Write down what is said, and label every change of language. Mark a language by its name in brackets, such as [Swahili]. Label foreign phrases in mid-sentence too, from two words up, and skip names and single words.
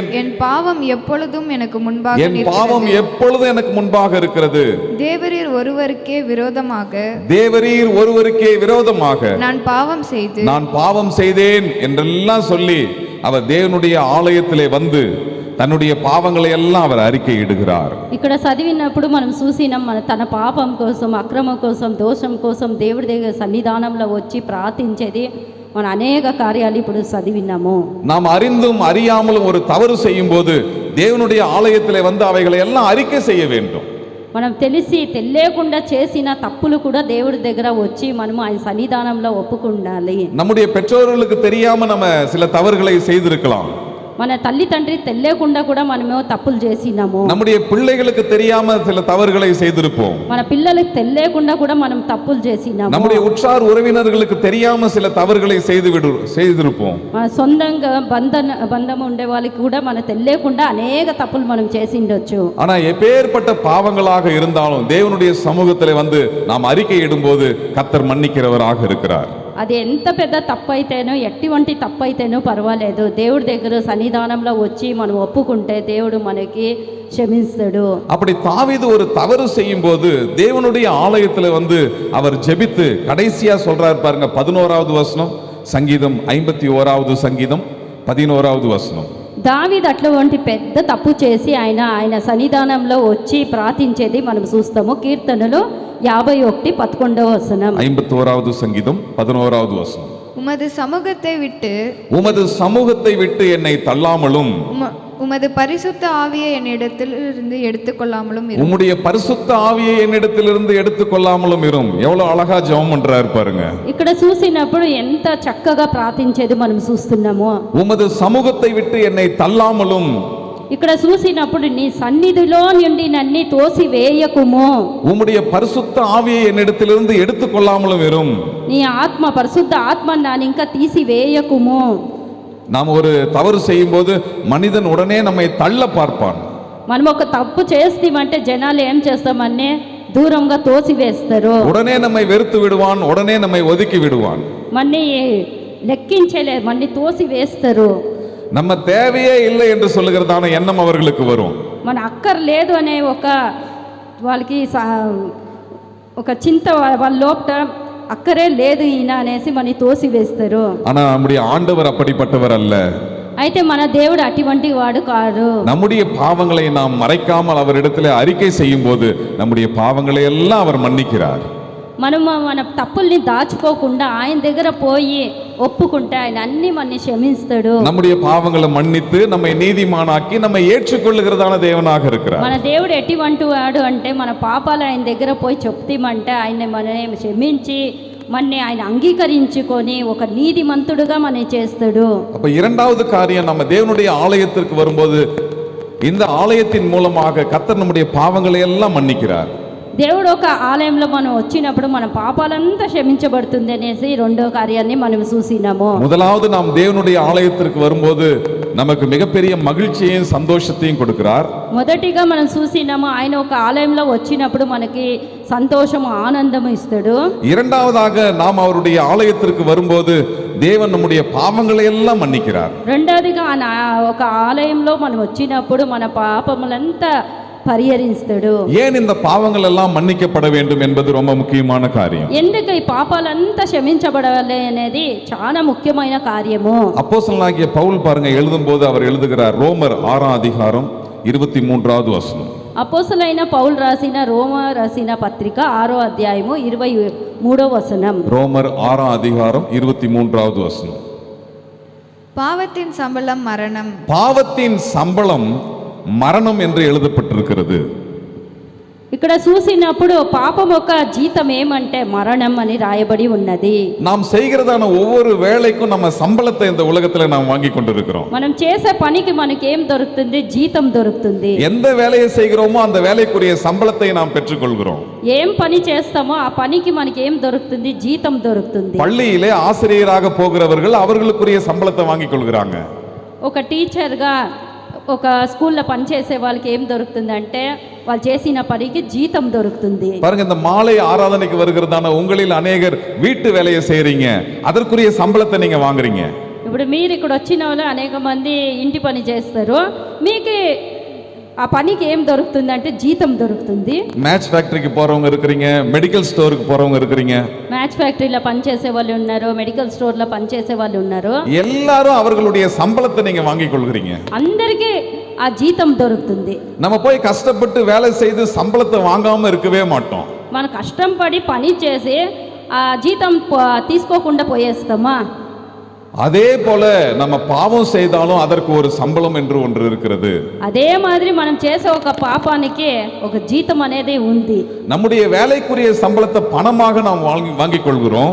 [Tamil] என் பாவம் எப்பொழுதும் எனக்கு முன்பாக இருக்கிறது. தேவரீர் ஒருவருக்கே விரோதமாக நான் பாவம் செய்தேன் என்றெல்லாம் சொல்லி அவர் தேவனுடைய ஆலயத்திலே வந்து தன்னுடைய பாவங்களை எல்லாம் அவர் அறிக்கையிடுகிறார். [Telugu] ఇక్కడ చదివినప్పుడు మనం చూసినాం, మన తన పాపం కోసం, అక్రమం కోసం, దోషం కోసం దేవుడి దగ్గర సన్నిధానంలో వచ్చి ప్రార్థించేది మన అనేక కార్యాలు ఇప్పుడు చదివినాము. [Tamil] நாம் அறிந்தும் அறியாமலும் ஒரு தவறு செய்யும் போது தேவனுடைய ஆலயத்திலே வந்து அவைகளை எல்லாம் அறிக்கை செய்ய வேண்டும். [Telugu] మనం తెలియకుండా చేసిన తప్పులు కూడా దేవుడి దగ్గర వచ్చి మనము ఆయన సన్నిధానంలో ఒప్పుకుండాలి. [Tamil] நம்முடைய பெற்றோர்களுக்கு தெரியாம நம்ம சில தவறுகளை செய்திருக்கலாம். [Telugu] మన తల్లి తండ్రి తెలియకుండా కూడా మనము తప్పులు చేసినాము. [Tamil] நம்முடைய பிள்ளைகளுக்கு தெரியாம சில தவறுகளை செய்திருப்போம். [Telugu] మన పిల్లలకు తెలియకుండా కూడా మనం తప్పులు చేసినాము. [Tamil] நம்முடைய உற்றார் உறவினர்களுக்கு தெரியாம சில தவறுகளை செய்திருப்போம். [Telugu] మన సొంతంగా బంధం ఉండే వాళ్ళకి కూడా మన తెలియకుండా అనేక తప్పులు మనం చేసిండొచ్చు. [Tamil] ஆனா எப்பேற்பட்ட பாவங்களாக இருந்தாலும் தேவனுடைய சமூகத்திலே வந்து நாம் அறிக்கையிடும்போது கர்த்தர் மன்னிக்கிறவராக இருக்கிறார். [Telugu] అది ఎంత పెద్ద తప్పు అయితేనో, ఎటువంటి తప్పు అయితేనో పర్వాలేదు, దేవుడి దగ్గర సన్నిధానంలో వచ్చి మనం ఒప్పుకుంటే దేవుడు మనకి క్షమిస్తాడు. [Tamil] அப்படி தாவீது ஒரு தவறு செய்யும் போது தேவனுடைய ஆலயத்தில் வந்து அவர் ஜெபித்து கடைசியா சொல்றார் பாருங்க. 11வது வசனம், சங்கீதம் 51வது சங்கீதம் 11வது வசனம். [Telugu] దావీదు అటువంటి పెద్ద తప్పు చేసి ఆయన సన్నిధానంలో వచ్చి ప్రార్థించేది మనం చూస్తాము. కీర్తనలు 51:11 వచనం. [Tamil] 51வது சங்கீதம் 11வது வசனம். உமது சமூகத்தை விட்டு என்னை தள்ளாமலும், உமது பரிசுத்த ஆவியை என்னிடத்திலிருந்து எடுத்துக்கொள்ளாமலும் இரும். உம்முடைய பரிசுத்த ஆவியை என்னிடத்திலிருந்து எடுத்துக்கொள்ளாமலும் இரும். எவ்வளவு அழகா ஜெபம் பண்றாரு பாருங்க. [Telugu] ఇక్కడ చూసినప్పుడు ఎంత చక్కగా ప్రార్థించేది మనం చూస్తున్నాము. [Tamil] உமது சமூகத்தை விட்டு என்னை தள்ளாமலும், [Telugu] ఇక్కడ చూసినప్పుడు నీ సన్నిధిలో నుండి నన్ను తోసివేయకుము. [Tamil] உம்முடைய பரிசுத்த ஆவியை என்னிடத்திலிருந்து எடுத்துக்கொள்ளாமலும் இரும். [Telugu] నీ ఆత్మ, పరిశుద్ధ ఆత్మ నన్ను ఇంకా తీసివేయకుము. [Tamil] நாம் ஒரு தவறு செய்யும் போது மனிதன் உடனே நம்மை தள்ள பார்ப்பான். [Telugu] మనం ఒక తప్పు చేస్తామంటే జనాలు ఏం చేస్తామని దూరంగా తోసివేస్తారు. [Tamil] உடனே நம்மை வெறுத்து விடுவான், உடனே நம்மை ஒதுக்கி விடுவான். [Telugu] మన్ని లెక్కించలేదు, మన్ని తోసివేస్తారు. [Tamil] நம்ம தேவையே இல்லை என்று சொல்லுகிறதான எண்ணம் அவர்களுக்கு வரும். [Telugu] మన అక్కర్లేదు అనే వాళ్ళకి ఒక చింత వాళ్ళ లోపల అక్కరే లేదు ఈయన అనేసి మన తోసివేస్తారు. [Tamil] ஆனா நம்முடைய ஆண்டவர் அப்படிப்பட்டவர் அல்ல. [Telugu] అయితే మన దేవుడు అటువంటి వాడు కాదు. [Tamil] நம்முடைய பாவங்களை நாம் மறைக்காமல் அவரிடத்தில் அறிக்கை செய்யும் போது நம்முடைய பாவங்களை எல்லாம் அவர் மன்னிக்கிறார். [Telugu] మనము మన తప్పుల్ని దాచుకోకుండా ఆయన దగ్గర పోయి ఒప్పుకుంటే ఆయన అన్ని మనని క్షమిస్తాడు. [Tamil] நம்முடைய பாவங்களை மன்னித்து நம்மை நீதிமானாக்கி நம்மை ஏற்றுக்கொள்ளுகிறதான தேவனாக இருக்கிறார். [Telugu] మన దేవుడు ఎటువంటి వాడు అంటే మన పాపాలు ఆయన దగ్గర పోయి చెప్తామంటే ఆయన మనని క్షమించి మనని ఆయన అంగీకరించుకొని ఒక నీతిమంతుడుగా మనని చేస్తాడు. [Tamil] அப்ப இரண்டாவது காரியம், நம்ம தேவனுடைய ஆலயத்திற்கு வரும்போது இந்த ஆலயத்தின் மூலமாக கர்த்தர் நம்முடைய பாவங்களை எல்லாம் மன்னிக்கிறார். [Telugu] దేవుడు ఒక ఆలయంలో మనం వచ్చినప్పుడు మన పాపాలంతా క్షమించబడుతుంది అనేసి రెండో కార్యాన్ని మనం చూసినాము. [Tamil] முதலாவது நாம் தேவனுடைய ஆலயத்திற்கு வரும்போது நமக்கு மிகப்பெரிய மகிழ்ச்சியையும் சந்தோஷத்தையும் கொடுக்கிறார். [Telugu] మొదటిగా మనం చూసినాము ఆయన ఒక ఆలయంలో వచ్చినప్పుడు మనకి సంతోషము ఆనందము ఇస్తాడు. [Tamil] இரண்டாவதாக நாம் அவருடைய ஆலயத்திற்கு வரும்போது தேவன் நம்முடைய பாவங்களை எல்லாம் மன்னிக்கிறார். [Telugu] రెండోదిగా ఒక ఆలయంలో మనం వచ్చినప్పుడు మన పాపములంతా పరిహరిస్తాడు. [Tamil] ஏன் இந்த பாவங்கள் எல்லாம் மன்னிக்கப்பட வேண்டும் என்பது ரொம்ப முக்கியமான காரியம். [Telugu] ఎందుకు ఈ పాపాలంతా క్షమించబడాలి అనేది చాలా ముఖ్యమైన కార్యము. [Tamil] அப்போஸ்தலனாகிய பவுல் பாருங்க எழுதும்போது அவர் எழுதுகிறார் ரோமர் 6ஆம் அதிகாரம் 23வது வசனம். [Telugu] అపోస్తలుడైన పౌలు రాసిన రాసిన పత్రిక 6వ అధ్యాయము 23వ వచనం. [Tamil] ரோமர் 6ஆம் அதிகாரம் 23வது வசனம். பாவத்தின் சம்பளம் மரணம். பாவத்தின் சம்பளம் மரணம் என்று எழுதப்பட்டிருக்கிறது. [Telugu] ఇక్కడ చూసినప్పుడు పాపం యొక్క జీతం ఏమంటే మరణం అని రాయబడి ఉన్నది. [Tamil] நாம் செய்கிறதான ஒவ்வொரு வேலைக்கும் நம்ம சம்பளத்தை இந்த உலகத்துல நாம் வாங்கி கொண்டிருக்கிறோம். [Telugu] మనం చేసే పనికి మనకి ఏం దొరుకుతుంది? జీతం దొరుకుతుంది. [Tamil] எந்த வேலையை செய்கிறோமோ அந்த வேலைக்குரிய சம்பளத்தை நாம் பெற்றுக்கொள்கிறோம். [Telugu] ఏం పని చేస్తామో ఆ పనికి మనకి ఏం దొరుకుతుంది? జీతం దొరుకుతుంది. [Tamil] பள்ளியிலே ஆசிரியராக போகிறவர்கள் அவர்களுக்குரிய சம்பளத்தை வாங்கி கொள்கிறாங்க. [Telugu] ఒక టీచర్గా ఒక స్కూల్లో పనిచేసే వాళ్ళకి ఏం దొరుకుతుంది అంటే వాళ్ళు చేసిన పనికి జీతం దొరుకుతుంది. [Tamil] பாருங்க, இந்த மாலை ஆராதனைக்கு வருகிறதான உங்களில் அநேகர் வீட்டு வேலையை செய்றீங்க, அதற்குரிய சம்பளத்தை நீங்க வாங்குறீங்க. [Telugu] ఇప్పుడు మీరు ఇక్కడ వచ్చిన వాళ్ళు అనేక మంది ఇంటి పని చేస్తారు, మీకు ఆ పనికి ఏం దొరుకుతుంది అంటే జీతం దొరుకుతుంది. [English] match factoryக்கு [Tamil] போறவங்க இருக்கிறீங்க, [English] medical storeக்கு [Tamil] போறவங்க இருக்கிறீங்க, [English] match factoryలో [Telugu] పనిచేసే వాళ్ళు ఉన్నారు, [English] medical storeలో [Telugu] పనిచేసే వాళ్ళు ఉన్నారు. [Tamil] எல்லாரும் அவர்களுடைய சம்பளத்தை நீங்க வாங்கிக் கொள்கிறீங்க. [Telugu] అందరికీ ఆ జీతం దొరుకుతుంది. [Tamil] நம்ம போய் கஷ்டப்பட்டு வேலை செய்து சம்பளத்தை வாங்காம இருக்கவே மாட்டோம். [Telugu] మన కష్టం పడి పని చేసి ఆ జీతం తీసుకోకుండా పోయేస్తామా? [Tamil] அதே போல நம்ம பாவம் செய்தாலும் அதற்கு ஒரு சம்பளம் என்று ஒன்று இருக்கிறது. [Telugu] అదే మాదిరి మనం చేసే ఒక పాపానికి ఒక జీతం అనేది ఉంది. [Tamil] நம்முடைய வேலைக்குரிய சம்பளத்தை பணமாக நாம் வாங்கிக் கொள்கிறோம்.